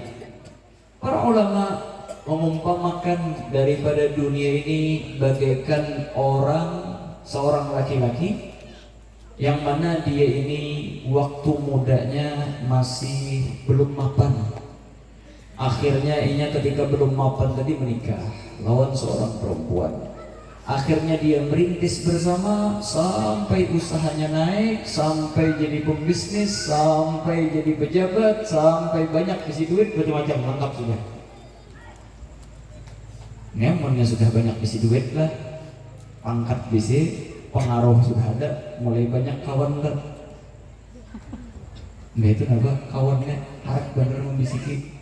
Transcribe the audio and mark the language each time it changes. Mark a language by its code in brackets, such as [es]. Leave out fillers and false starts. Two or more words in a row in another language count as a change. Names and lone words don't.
[id] Para ulama mengumpamakan daripada dunia ini bagaikan seorang laki-laki yang mana dia ini waktu mudanya masih belum mapan. Akhirnya ianya ketika belum mapan tadi menikah lawan seorang perempuan. Akhirnya dia merintis bersama sampai usahanya naik, sampai jadi pembisnis, sampai jadi pejabat, sampai banyak isi duit, macam-macam lengkap sudah. [bjn] Nyamannya sudah banyak isi duit lah, pangkat bisi, pengaruh sudah ada, mulai banyak kawan lah. Nah itu apa kawannya harap bener membisiki.